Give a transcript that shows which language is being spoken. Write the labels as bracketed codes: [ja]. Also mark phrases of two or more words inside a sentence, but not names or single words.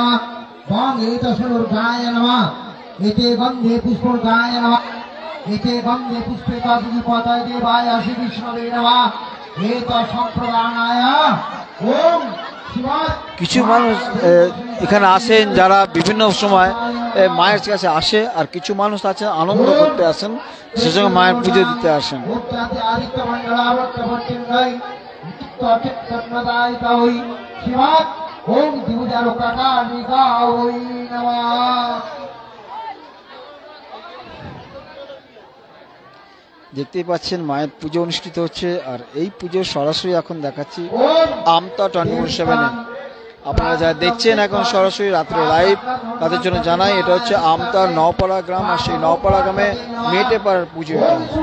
[bn] কিছু মানুষ এখানে আসেন যারা বিভিন্ন সময় মায়ের কাছে আসে, আর কিছু মানুষ আছেন আনন্দ করতে আসেন, সে সঙ্গে মায়ের পুজো দিতে আসেন। [sa] चित्तदायिकायै शिवात् ओम दिवजारुकाकालिकायै नमः। [bn] দেখতেই পাচ্ছেন মায়ের পুজো অনুষ্ঠিত হচ্ছে, আর এই পুজো সরাসরি এখন দেখাচ্ছি আমতা 24/7-এ। আপনারা যারা দেখছেন এখন সরাসরি রাত্রে লাইভ, তাদের জন্য জানাই এটা হচ্ছে আমতার নওপাড়া গ্রাম, আর সেই নওপাড়া গ্রামে মেটে পাড়ার পুজো এটা।